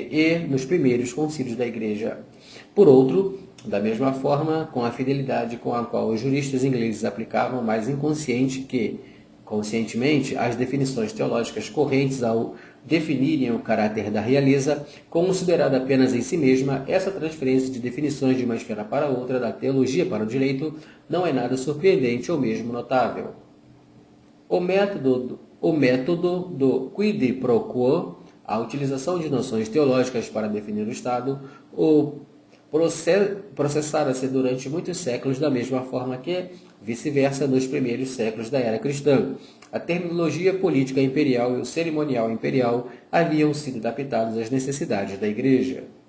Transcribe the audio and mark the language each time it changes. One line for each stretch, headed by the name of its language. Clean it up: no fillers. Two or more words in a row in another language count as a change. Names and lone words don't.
Portuguese: Igreja, por outro, da mesma forma, com a fidelidade com a qual os juristas ingleses aplicavam mais conscientemente as definições teológicas correntes ao definirem o caráter da realeza, considerada apenas em si mesma, essa transferência de definições de uma esfera para outra, da teologia para o direito, não é nada surpreendente ou mesmo notável. O método do
Latin: quid pro quo,
Portuguese: a utilização de noções teológicas para definir o Estado, processara-se durante muitos séculos da mesma forma que, vice-versa, nos primeiros séculos da era cristã. A terminologia política imperial e o cerimonial imperial haviam sido adaptados às necessidades da Igreja.